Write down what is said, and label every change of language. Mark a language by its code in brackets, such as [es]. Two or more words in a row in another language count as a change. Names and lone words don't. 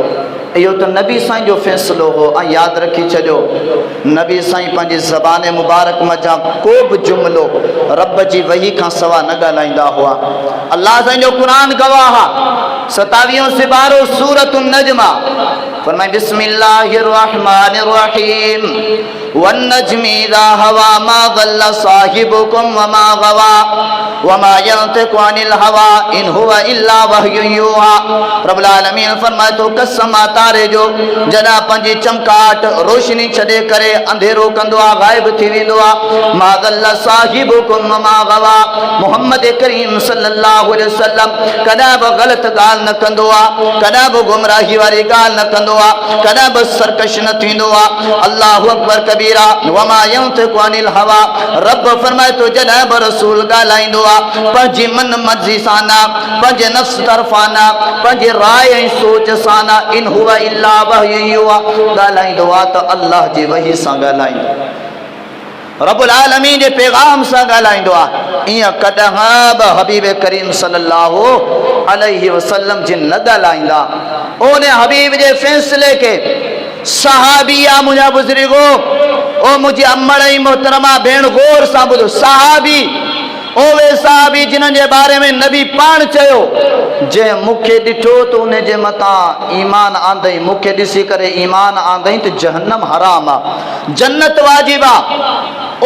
[sd] इहो त नबी साईं जो फ़ैसिलो हो। ऐं यादि रखी छॾियो, नबी साईं पंहिंजी ज़बान मुबारक में जा को बि जुमिलो रब जी वही खां सवा न ॻाल्हाईंदा हुआ। अल्लाह साईं जो क़ुरान गवाह आहे, 27 सिपारो सूरत नज्म फरमाए [ar] بسم الله الرحمن الرحيم والنجم إذا هوى ما ضل صاحبكم وما غوى وما ينطق عن الهوى إن هو إلا وحي يوحى. [sd] रब्बुल आलमीन फरमाए तो कसम आ तारे जो जॾहिं पंहिंजी चमकाट रोशनी छॾे करे अंधेरो कंदो आहे, गायब थी वेंदो आहे। [ar] ما ضل صاحبكم وما غوى, [sd] मोहम्मद करीम [ar] صلى الله عليه وسلم [sd] कॾहिं बि ग़लति ॻाल्हि न कंदो आहे, कॾहिं बि गुमराही वारी ॻाल्हि न कंदो आहे, कॾहिं बि सरकश न थींदो आहे। [ar] الله أكبر كبيرا وما ينطق عن الهوى. [sd] रब फरमाए तो जॾहिं बि रसूल ॻाल्हाईंदो आहे पंहिंजी मन मर्ज़ी सां न, पंहिंजे नफ़्स तरफ़ां न, पंहिंजे राय ऐं सोच सां न, [ar] إن هو إلا وحي يوحى. [sd] ॻाल्हाईंदो आहे त अल्लाह जी वही सां ॻाल्हाईंदो, [ar] رب العالمين [sd] जे पैगाम सां ॻाल्हाईंदो आहे। ईअं कॾहिं बि हबीब करीम [ar] صلى الله عليه وسلم [sd] जिन न ॻाल्हाईंदा। उन हबीब जे फ़ैसिले के सहाबिया मुंहिंजा बुज़ुर्गो, ओ मुंहिंजी अमड़ ऐं मोहतरमा भेण गौर सां ॿुधो, सहाबी ओवे सहाबी जिन्हनि जे बारे में नबी पाण चयो जंहिं मूंखे ॾिठो त उन जे मथां ईमान आंदई, मूंखे ॾिसी करे ईमान आंदई त जहन्नम हराम आहे, जन्नत वाजिब आहे।